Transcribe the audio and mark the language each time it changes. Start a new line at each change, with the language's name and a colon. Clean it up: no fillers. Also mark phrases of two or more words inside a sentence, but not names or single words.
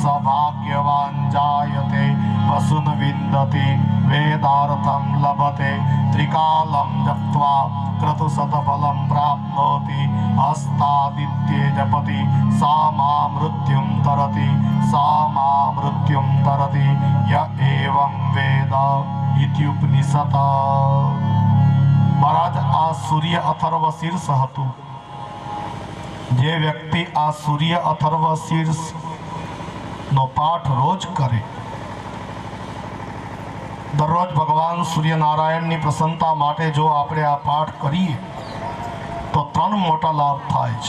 Sanskrit: भाग्यवान् जायते वसुन् विन्दति वेदार्थं लभते त्रिकालं जप्त्वा क्रतुशतफलं प्राप्नोति हस्तादित्ये जपति सा मा मृत्युं तरति सा मा मृत्युं तरति य एवं वेद इत्युपनिषत्।
Gujarati: મહારાજ આ સૂર્ય અથર્વ શીર્ષ હતું જે વ્યક્તિ આ સૂર્ય અથર્વ શીર્ષ નો પાઠ રોજ કરે દરરોજ ભગવાન સૂર્યનારાયણની પ્રસન્નતા માટે જો આપણે આ પાઠ કરીએ તો ત્રણ મોટા લાભ થાય છે।